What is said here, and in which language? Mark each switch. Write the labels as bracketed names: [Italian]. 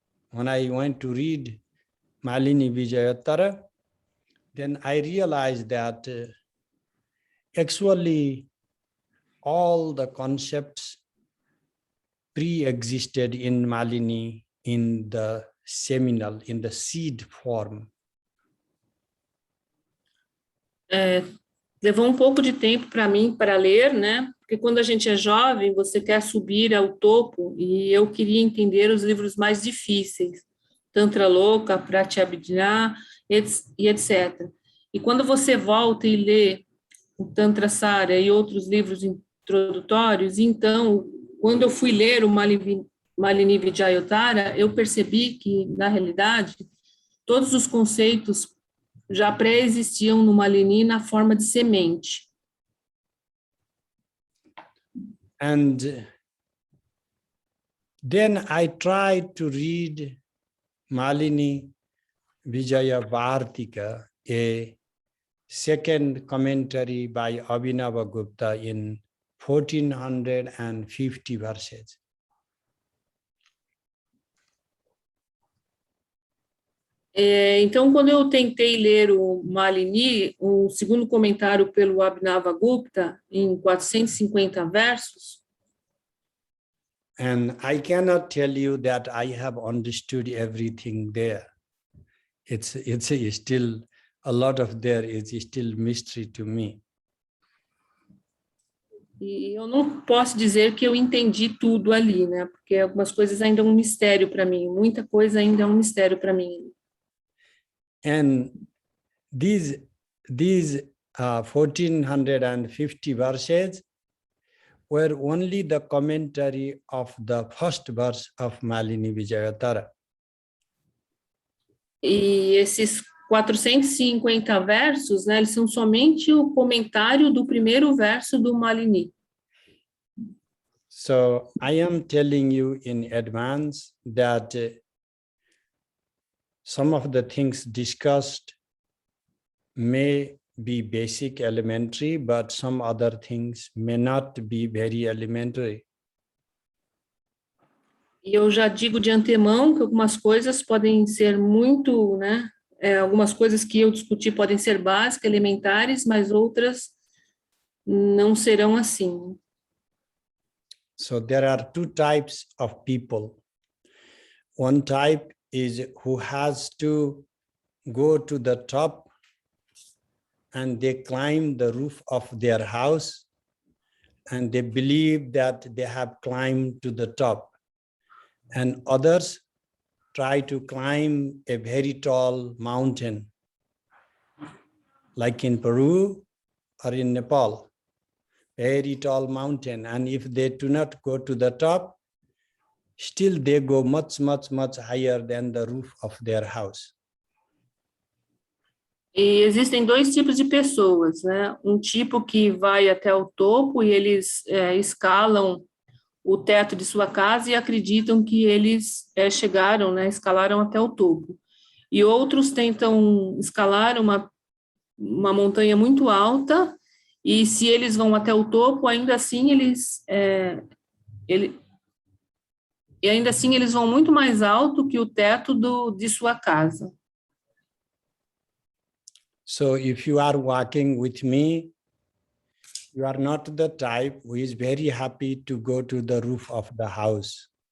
[English] when I went to read Malini Vijayotara, then I realized that actually all the concepts pre-existed in Malini in the seminal, in the seed form. [Portuguese] Levou um pouco de tempo para mim para ler, né? Porque quando a gente é jovem, você quer subir ao topo, e eu queria entender os livros mais difíceis, Tantra Loka, Pratyabhijna, e etc. E quando você volta e lê o Tantra Sara e outros livros introdutórios, então, quando eu fui ler o Malini Vijayotara, eu percebi que, na realidade, todos os conceitos já pré-existiam no Malini na forma de semente. [English] And then I tried to read Malini Vijayavartika, a second commentary by Abhinava Gupta in 1450 verses. [Portuguese] Então, quando eu tentei ler o Malini, o segundo comentário pelo Abhinava Gupta, em 450 versos, [English] and I cannot tell you that I have understood everything there. It's still, a lot of there is still mystery to me. [Portuguese] e eu não posso dizer que eu entendi tudo ali, né? Porque algumas coisas ainda é um mistério para mim, muita coisa ainda é um mistério para mim. [English] And these 1450 verses were only the commentary of the first verse of Malini Vijayotara. [Portuguese] E esses 450 versos, né, eles são somente o comentário do primeiro verso do Malini. [English] So I am telling you in advance that some of the things discussed may be basic, elementary, but some other things may not be very elementary. [Portuguese] E eu já digo de antemão que algumas coisas podem ser muito, né, algumas coisas que eu discuti podem ser básicas, elementares, mas outras não serão assim. [English] So there are two types of people. One type is who has to go to the top and they climb the roof of their house and they believe that they have climbed to the top. And others try to climb a very tall mountain, like in Peru or in Nepal, very tall mountain. And if they do not go to the top, still they go much, much, much higher than the roof of their house. [Portuguese] E existem dois tipos de pessoas, né? Um tipo que vai até o topo e eles escalam o teto de sua casa e acreditam que eles chegaram, né? Escalaram até o topo. E outros tentam escalar uma montanha muito alta e se eles vão até o topo, ainda assim eles vão muito mais alto que o teto de sua casa. [English] So if you are walking with me, you are not the type who is very happy to go to the roof of the house.